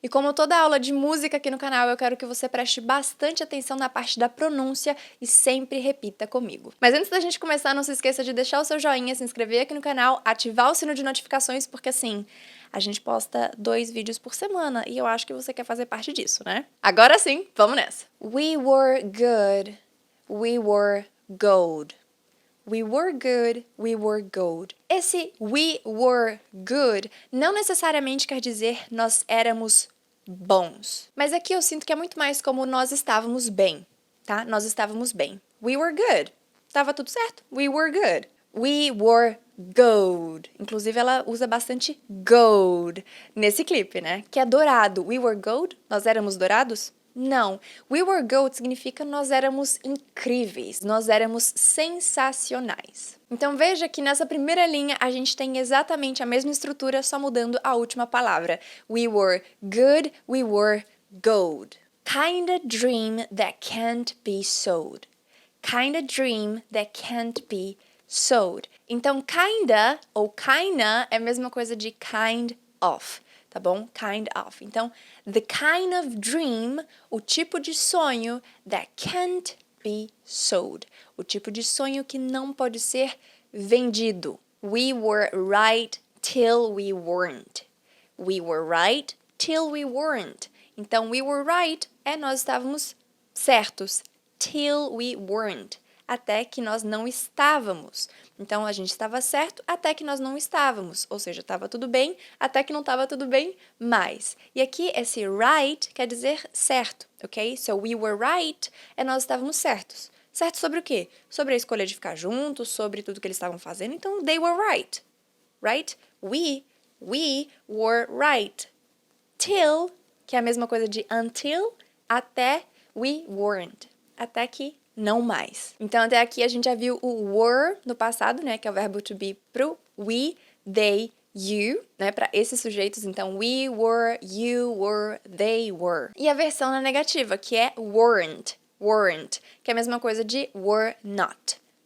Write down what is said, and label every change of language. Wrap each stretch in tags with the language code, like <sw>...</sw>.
<pt>E como toda aula de música aqui no canal, eu quero que você preste bastante atenção na parte da pronúncia e sempre repita comigo. Mas antes da gente começar, não se esqueça de deixar o seu joinha, se inscrever aqui no canal, ativar o sino de notificações, porque assim, a gente posta 2 vídeos por semana e eu acho que você quer fazer parte disso, né? Agora sim, vamos nessa!</pt> <en>We were good, we were gold. We were good, we were gold.</en> <pt>Esse</pt> <en>we were good</en> <pt>não necessariamente quer dizer nós éramos bons. Mas aqui eu sinto que é muito mais como nós estávamos bem, tá? Nós estávamos bem.</pt> <en>We were good.</en> <pt>Tava tudo certo. We were good.</pt> <en>We were gold.</en> <pt>Inclusive, ela usa bastante gold nesse clipe, né? Que é dourado. We were gold? Nós éramos dourados? Não.</pt> <en>We were gold</en> <pt>significa nós éramos incríveis, nós éramos sensacionais. Então veja que nessa primeira linha a gente tem exatamente a mesma estrutura, só mudando a última palavra.</pt> <en>We were good, we were gold. Kinda dream that can't be sold. Kinda dream that can't be sold.</en> <pt>Então kinda ou kinda é a mesma coisa de kind of. Tá bom?</pt> <en>Kind of.</en> <pt>Então,</pt> <en>the kind of dream,</en> <pt>o tipo de sonho</pt> <en>that can't be sold.</en> <pt>O tipo de sonho que não pode ser vendido.</pt> <en>We were right till we weren't. We were right till we weren't.</en> <pt>Então, we were right é nós estávamos certos.</pt> <en>Till we weren't.</en> <pt>Até que nós não estávamos. Então, a gente estava certo até que nós não estávamos. Ou seja, estava tudo bem até que não estava tudo bem mais. E aqui, esse right quer dizer certo, ok? So,</pt> <en>we were right</en> <pt>é nós estávamos certos. Certo sobre o quê? Sobre a escolha de ficar juntos, sobre tudo que eles estavam fazendo. Então,</pt> <en>they were right. Right? We were right. Till,</en> <pt>que é a mesma coisa de until, até</pt> <en>we weren't.</en> <pt>Até que não mais. Então, até aqui a gente já viu o were no passado, né, que é o verbo to be pro we, they, you, né, para esses sujeitos. Então,</pt> <en>we were, you were, they were.</en> <pt>E a versão na negativa, que é weren't, que é a mesma coisa de were not.</pt>